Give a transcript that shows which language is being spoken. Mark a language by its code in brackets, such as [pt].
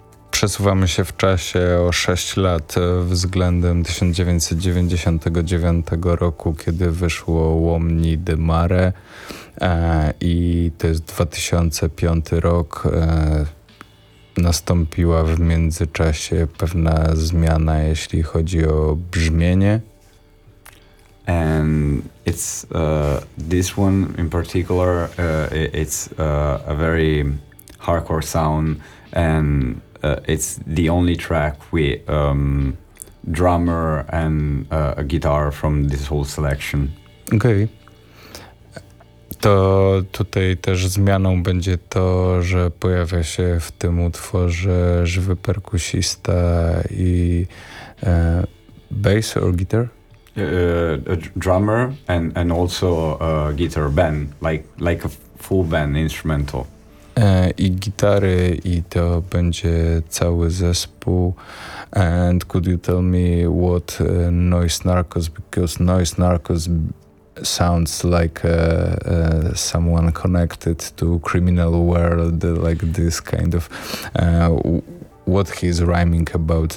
[pl] Przesuwamy się w czasie o 6 lat względem 1999 roku, kiedy wyszło Uomini di Mare, i to jest 2005 rok. Nastąpiła w międzyczasie pewna zmiana, jeśli chodzi o brzmienie. [en] And it's this one in particular, it's a very hardcore sound, and it's the only track with drummer and a guitar from this whole selection. Okay. [pl] To tutaj też zmianą będzie to, że pojawia się w tym utworze żywy perkusista i [en] bass or guitar? A drummer and also a guitar band, like a full band instrumental. [pl] I gitary, i to będzie cały zespół. [en] And could you tell me what Noise Narcos, because Noise Narcos sounds like someone connected to criminal world, like this kind of what he's rhyming about.